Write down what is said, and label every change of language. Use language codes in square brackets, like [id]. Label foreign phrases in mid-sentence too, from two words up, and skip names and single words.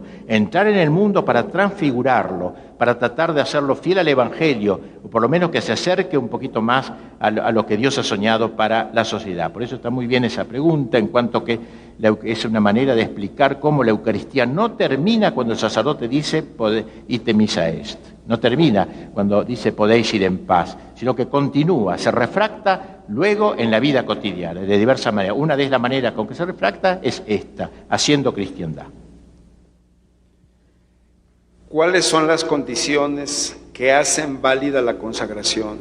[es] Entrar en el mundo para transfigurarlo, para tratar de hacerlo fiel al Evangelio, o por lo menos que se acerque un poquito más a lo que Dios ha soñado para la sociedad. Por eso está muy bien esa pregunta, en cuanto que es una manera de explicar cómo la Eucaristía no termina cuando el sacerdote dice [la] ite missa est. [es] No termina cuando dice podéis ir en paz, sino que continúa, se refracta luego en la vida cotidiana, de diversas maneras. Una de las maneras con que se refracta es esta, haciendo cristiandad. ¿Cuáles son las condiciones que hacen válida la consagración?